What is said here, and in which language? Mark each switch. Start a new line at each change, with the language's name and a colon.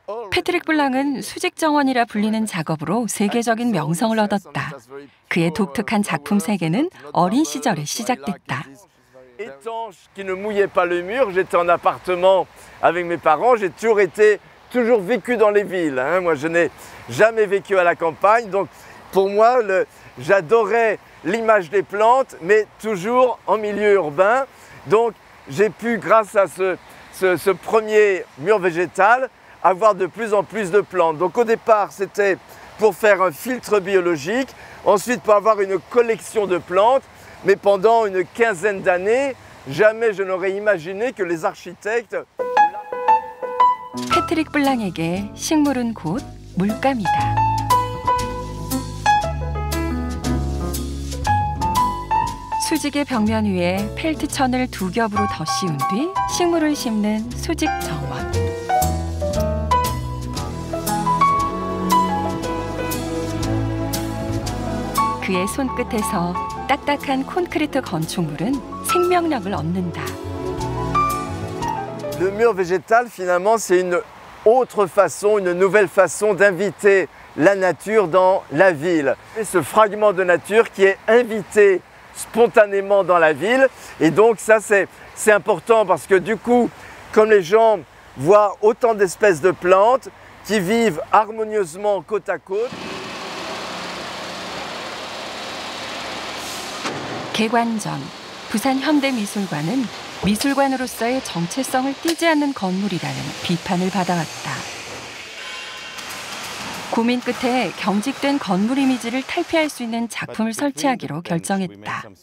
Korean: 패트릭 블랑은 수직 정원이라 불리는 작업으로 세계적인 명성을 얻었다. 그의 독특한 작품 세계는 어린 시절에 시작됐다.
French: Étanche qui ne mouillait pas le mur. J'étais en appartement avec mes parents. J'ai toujours vécu dans les villes. Moi, je n'ai jamais vécu à la campagne. Donc, pour moi, j'adorais l'image des plantes, mais toujours en milieu urbain. Donc, j'ai pu, grâce à ce premier mur végétal, avoir de plus en plus de plantes. Donc, au départ, c'était pour faire un filtre biologique, ensuite pour avoir une collection de plantes. Mais pendant une quinzaine d'années, jamais je n'aurais imaginé que les architectes...
Korean: 패트릭 블랑에게 식물은 곧 물감이다. 수직의 벽면 위에 펠트천을 두 겹으로 더 씌운 뒤 식물을 심는 수직 정원. 그의 손끝에서 딱딱한 콘크리트 건축물은 생명력을 얻는다.
French: Le mur végétal, finalement, c'est une autre façon, une nouvelle façon d'inviter la nature dans la ville. Et ce fragment de nature qui est invité spontanément dans la ville. Et donc ça, c'est important parce que du coup, comme les gens voient autant d'espèces de plantes qui vivent harmonieusement côte à côte.
Korean: 개관 전 부산 현대미술관은 미술관으로서의 정체성을 띠지 않는 건물이라는 비판을 받아왔다. 고민 끝에 경직된 건물 이미지를 탈피할 수 있는 작품을 설치하기로 결정했다.